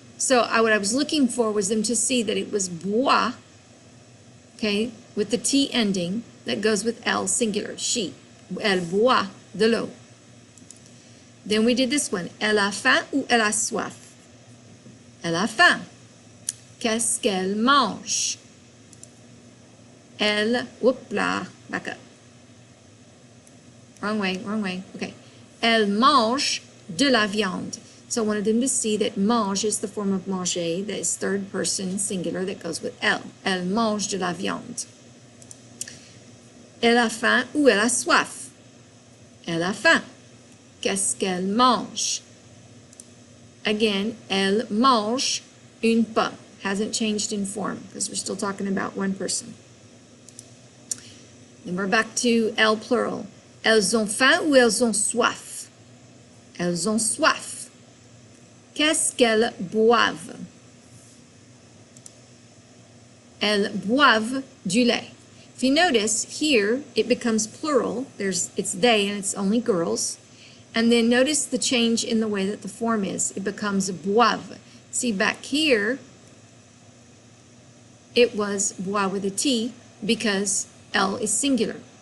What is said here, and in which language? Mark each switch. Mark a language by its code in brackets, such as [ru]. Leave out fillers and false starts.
[en] So what I was looking for was them to see that it was bois, okay, with the T ending that goes with elle singular, she. [fr] Elle boit de l'eau. [en] Then we did this one. [fr] Elle a faim ou elle a soif? Elle a faim. Qu'est-ce qu'elle mange? [en] Elle, whoop là, back up. Wrong way, okay. [fr] Elle mange de la viande. [en] So I wanted them to see that mange is the form of manger, that is third person singular that goes with elle. [fr] Elle mange de la viande. Elle a faim ou elle a soif? Elle a faim. Qu'est-ce qu'elle mange? Again, elle mange une pomme. [en] Hasn't changed in form because we're still talking about one person. Then we're back to elle plural. [fr] Elles ont faim ou elles ont soif? Elles ont soif. Qu'est-ce qu'elles boivent? Elles boivent du lait. [en] If you notice here, it becomes plural. It's they and it's only girls. And then notice the change in the way that the form is. It becomes boivent. See back here, it was bois with a T because L is singular.